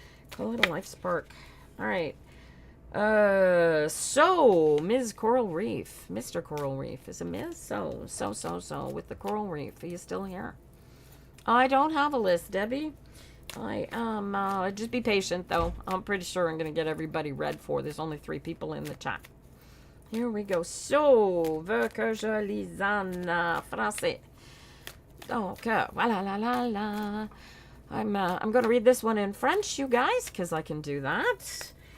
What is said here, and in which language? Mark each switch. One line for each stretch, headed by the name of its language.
English: Call it a life spark. All right. So, Ms. Coral Reef. Mr. Coral Reef. Is it Ms.? So, with the Coral Reef. Are you still here? I don't have a list, Debbie. I am, just be patient, though. I'm pretty sure I'm going to get everybody read for. There's only 3 people in the chat. Here we go. So,
French: veux que je lise en français. Donc, voilà, la, la, la.
English: I'm going to read this one in French, you guys, because I can do that.